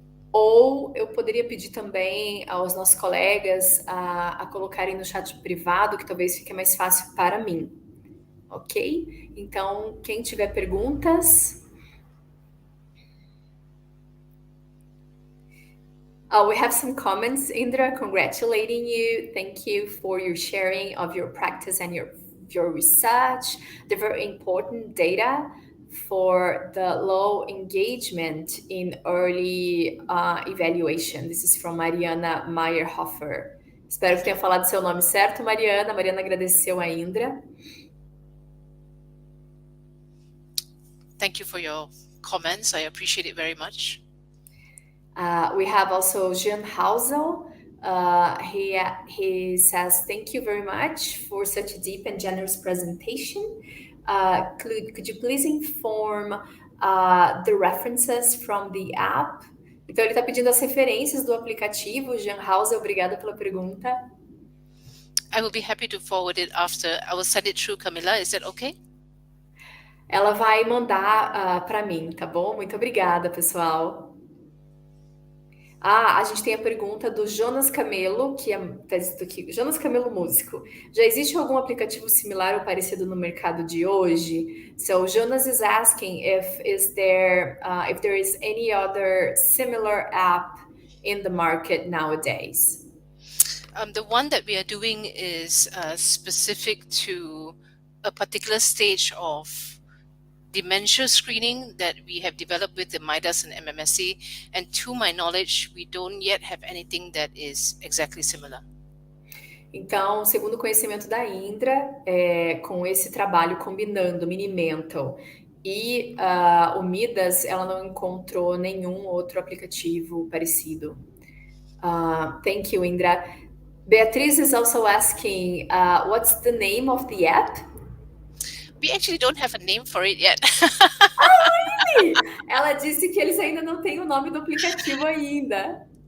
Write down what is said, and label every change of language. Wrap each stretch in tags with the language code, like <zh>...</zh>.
<pt>Ou eu poderia pedir também aos nossos colegas a colocarem no chat privado, que talvez fique mais fácil para mim. Ok? Então, quem tiver perguntas...</pt> <en>we have some comments, Indra, congratulating you. Thank you for your sharing of your practice and your research, the very important data for the low engagement in early evaluation. This is from Mariana Meyerhofer.</en> <pt>Espero que tenha falado seu nome certo, Mariana. Mariana agradeceu a Indra.</pt> <en>Thank you for your comments. I appreciate it very much. We have also Jean Hausel. He says, thank you very much for such a deep and generous presentation. Could you please inform the references from the app?</en> <pt>Então, ele está pedindo as referências do aplicativo. Jean Hausel, obrigada pela pergunta.</pt> <en>I will be happy to forward it after. I will send it through Camila. Is that okay?</en> <pt>Ela vai mandar para mim, tá bom? Muito obrigada, pessoal. A gente tem a pergunta do Jonas Camelo, que está escrito aqui, Jonas Camelo Músico. Já existe algum aplicativo similar ou parecido no mercado de hoje?</pt> <en>So Jonas is asking if there is any other similar app in the market nowadays. The one that we are doing is specific to a particular stage of dementia screening that we have developed with the MIDAS and MMSC, and to my knowledge, we don't yet have anything that is exactly similar.</en> <pt>Então, segundo o conhecimento da Indra, com esse trabalho combinando Minimental e o MIDAS, ela não encontrou nenhum outro aplicativo parecido.</pt> <en>Thank you, Indra. Beatriz is also asking, what's the name of the app? We actually don't have a name for it yet. Really?</en> <pt>Ela disse que eles ainda não têm o nome do aplicativo ainda.</pt>